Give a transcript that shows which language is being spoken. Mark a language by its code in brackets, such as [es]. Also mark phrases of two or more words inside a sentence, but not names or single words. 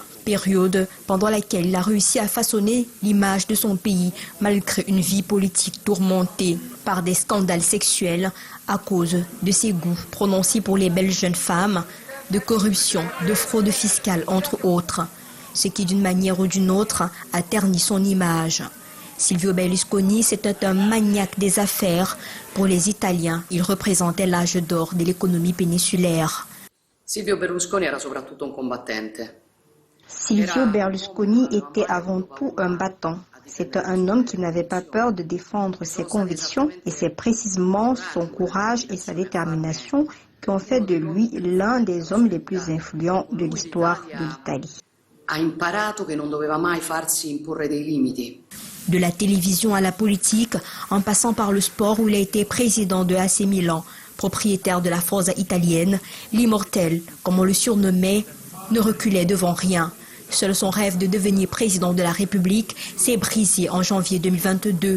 [fr] Période pendant laquelle il a réussi à façonner l'image de son pays malgré une vie politique tourmentée par des scandales sexuels à cause de ses goûts prononcés pour les belles jeunes femmes, de corruption, de fraude fiscale entre autres, ce qui d'une manière ou d'une autre a terni son image. Silvio Berlusconi, c'était un maniaque des affaires. Pour les Italiens, il représentait l'âge d'or de l'économie péninsulaire. [it] Silvio Berlusconi era soprattutto un combattente. [fr] Silvio Berlusconi était avant tout un battant. C'était un homme qui n'avait pas peur de défendre ses convictions et c'est précisément son courage et sa détermination qui ont fait de lui l'un des hommes les plus influents de l'histoire de l'Italie. [it] Ha imparato che non doveva mai farsi imporre dei limiti. [fr] De la télévision à la politique, en passant par le sport où il a été président de AC Milan, propriétaire de la Forza italienne, l'immortel, comme on le surnommait, ne reculait devant rien. Seul son rêve de devenir président de la République s'est brisé en janvier 2022.